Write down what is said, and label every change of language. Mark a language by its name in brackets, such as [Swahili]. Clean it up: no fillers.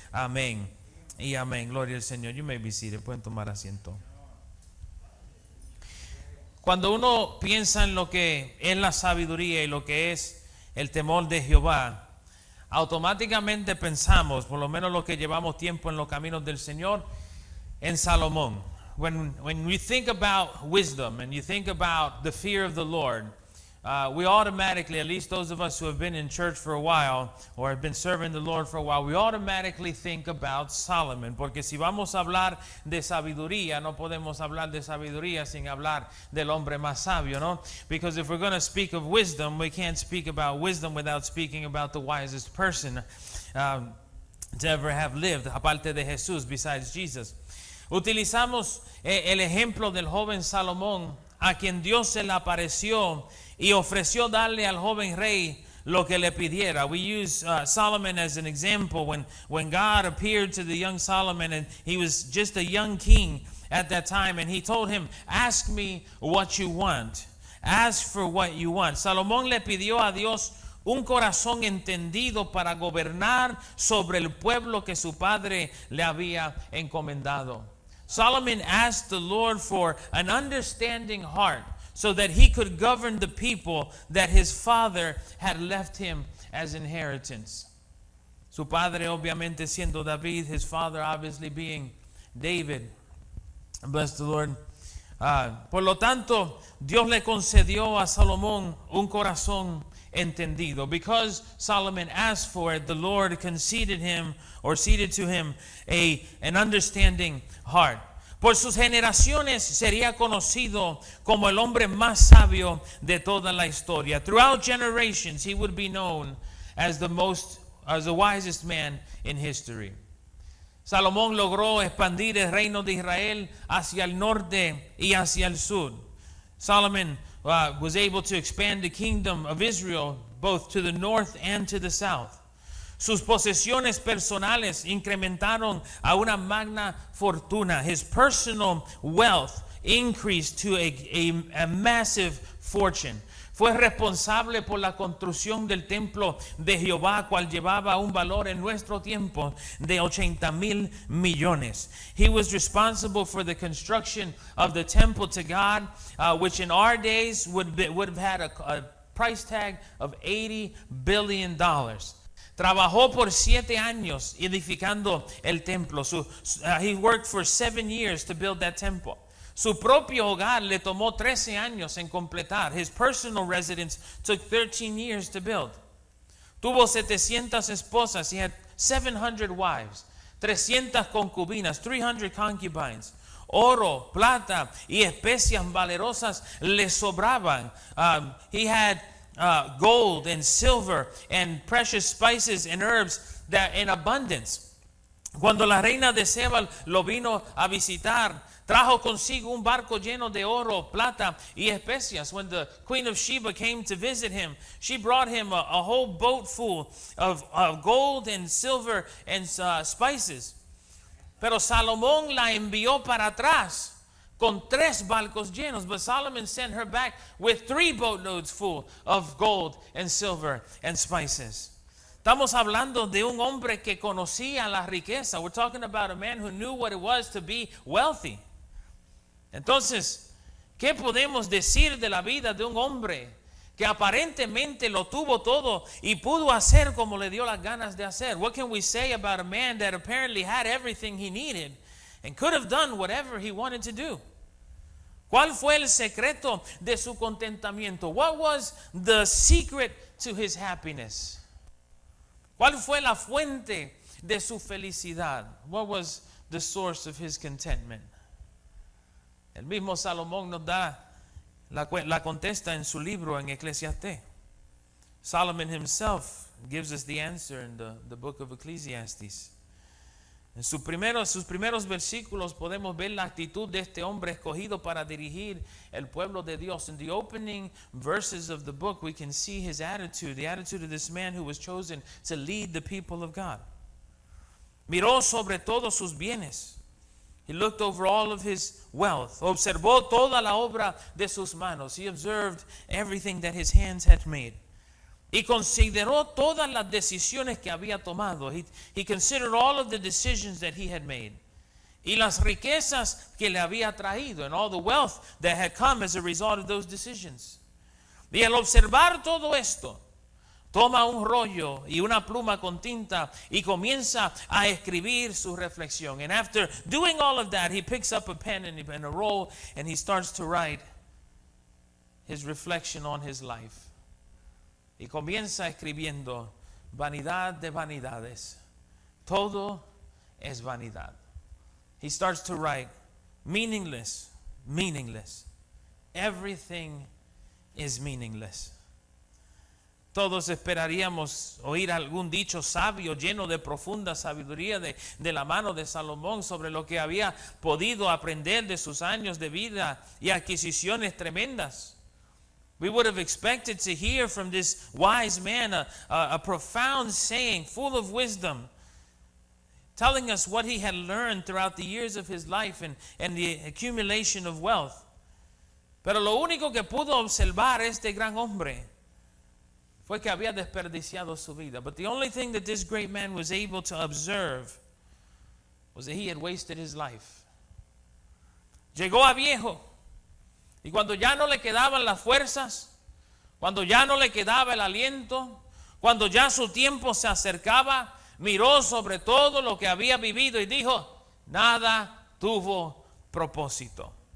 [Spanish] Amén y amén. Gloria al Señor. [English] You may be seated. [Spanish] Pueden tomar asiento. Cuando uno piensa en lo que es la sabiduría y lo que es el temor de Jehová, automáticamente pensamos, por lo menos los que llevamos tiempo en los caminos del Señor, en Salomón. [English] when you think about wisdom and you think about the fear of the Lord, we automatically, at least those of us who have been in church for a while or have been serving the Lord for a while, we automatically think about Solomon. [Spanish] Porque si vamos a hablar de sabiduría, no podemos hablar de sabiduría sin hablar del hombre más sabio, ¿no? [English] Because if we're going to speak of wisdom, we can't speak about wisdom without speaking about the wisest person to ever have lived, [Spanish] aparte de Jesús, [English] besides Jesus. [Spanish] Utilizamos el ejemplo del joven Salomón, a quien Dios se le apareció y ofreció darle al joven rey lo que le pidiera. [English] We use Solomon as an example when God appeared to the young Solomon, and he was just a young king at that time, and he told him, ask me what you want. Ask for what you want. [Spanish] Salomón le pidió a Dios un corazón entendido para gobernar sobre el pueblo que su padre le había encomendado. [English] Solomon asked the Lord for an understanding heart so that he could govern the people that his father had left him as inheritance. [Spanish] Su padre obviamente siendo David, [English] his father obviously being David. Bless the Lord. [Spanish] Por lo tanto, Dios le concedió a Salomón un corazón entendido. [English] Because Solomon asked for it, the Lord conceded to him an understanding heart. [Spanish] Por sus generaciones sería conocido como el hombre más sabio de toda la historia. [English] Throughout generations, he would be known as the wisest man in history. [Spanish] Salomón logró expandir el reino de Israel hacia el norte y hacia el sur. [English] Solomon was able to expand the kingdom of Israel both to the north and to the south. [Spanish] Sus posesiones personales incrementaron a una magna fortuna. [English] His personal wealth increased to a massive fortune. [Spanish] Fue responsable por la construcción del templo de Jehová, cual llevaba un valor en nuestro tiempo de 80,000 millones. [English] He was responsible for the construction of the temple to God, which in our days would have had a price tag of $80 billion. [Spanish] Trabajó por 7 años edificando el templo. [English] He worked for 7 years to build that temple. [Spanish] Su propio hogar le tomó 13 años en completar. [English] His personal residence took 13 years to build. [Spanish] Tuvo 700 esposas. [English] He had 700 wives, [Spanish] 300 concubinas, [English] 300 concubines. [Spanish] Oro, plata y especias valerosas le sobraban. [English] He had gold and silver and precious spices and herbs that in abundance. [Spanish] Cuando la reina de Seba lo vino a visitar, trajo consigo un barco lleno de oro, plata y especias. [English] When the queen of Sheba came to visit him, she brought him a whole boat full of gold and silver and spices. [Spanish] Pero Salomón la envió para atrás con 3 barcos llenos. [English] But Solomon sent her back with 3 boatloads full of gold and silver and spices. [Spanish] Estamos hablando de un hombre que conocía la riqueza. [English] We're talking about a man who knew what it was to be wealthy. [Spanish] Entonces, ¿qué podemos decir de la vida de un hombre que aparentemente lo tuvo todo y pudo hacer como le dio las ganas de hacer? [English] What can we say about a man that apparently had everything he needed and could have done whatever he wanted to do? [Spanish] ¿Cuál fue el secreto de su contentamiento? [English] What was the secret to his happiness? [Spanish] ¿Cuál fue la fuente de su felicidad? [English] What was the source of his contentment? [Spanish] El mismo Salomón nos da la contesta en su libro en Eclesiastés. [English] Solomon himself gives us the answer in the book of Ecclesiastes. [Spanish] En sus primeros versículos podemos ver la actitud de este hombre escogido para dirigir el pueblo de Dios. [English] In the opening verses of the book, we can see his attitude, the attitude of this man who was chosen to lead the people of God. [Spanish] Miró sobre todos sus bienes. [English] He looked over all of his wealth. [Spanish] Observó toda la obra de sus manos. [English] He observed everything that his hands had made. [Spanish] Y consideró todas las decisiones que había tomado. [English] He considered all of the decisions that he had made. [Spanish] Y las riquezas que le había traído, [English] and all the wealth that had come as a result of those decisions. [Spanish] Y al observar todo esto, toma un rollo y una pluma con tinta y comienza a escribir su reflexión. [English] And after doing all of that, he picks up a pen and a roll and he starts to write his reflection on his life. [Spanish] Y comienza escribiendo: vanidad de vanidades, todo es vanidad. [English] He starts to write, meaningless, meaningless. Everything is meaningless. [Spanish] Todos esperaríamos oír algún dicho sabio lleno de profunda sabiduría de la mano de Salomón sobre lo que había podido aprender de sus años de vida y adquisiciones tremendas. [English] We would have expected to hear from this wise man a profound saying full of wisdom, telling us what he had learned throughout the years of his life and the accumulation of wealth. [Spanish] Pero lo único que pudo observar este gran hombre fue que había desperdiciado su vida. [English] But the only thing that this great man was able to observe was that he had wasted his life. [Spanish] Llegó a viejo, y cuando ya no le quedaban las fuerzas, cuando ya no le quedaba el aliento, cuando ya su tiempo se acercaba, miró sobre todo lo que había vivido y dijo: nada tuvo propósito.